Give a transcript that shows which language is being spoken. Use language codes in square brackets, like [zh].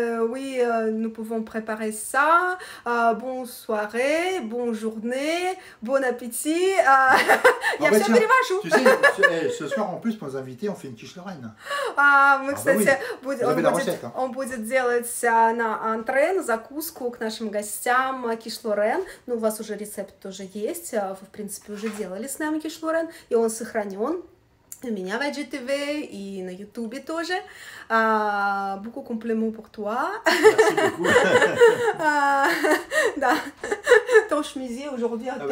[fr] Oui, nous pouvons préparer ça. Bonne soirée, bonne journée, bon appétit. [ru] Я все перевожу. [fr] Tu sais, ce soir en plus, pour nos invités, on fait une quiche Lorraine. [ru] Мы, кстати, он будет делать на антре, на закуску к нашим гостям киш Лорен. Ну, у вас уже рецепт тоже есть, вы, в принципе, уже делали с нами киш Лорен, и он сохранен у меня в IGTV и на Ютубе тоже. [fr] Beaucoup compliments pour toi. Merci beaucoup. [ru] Да. [fr] Ton chemisier aujourd'hui,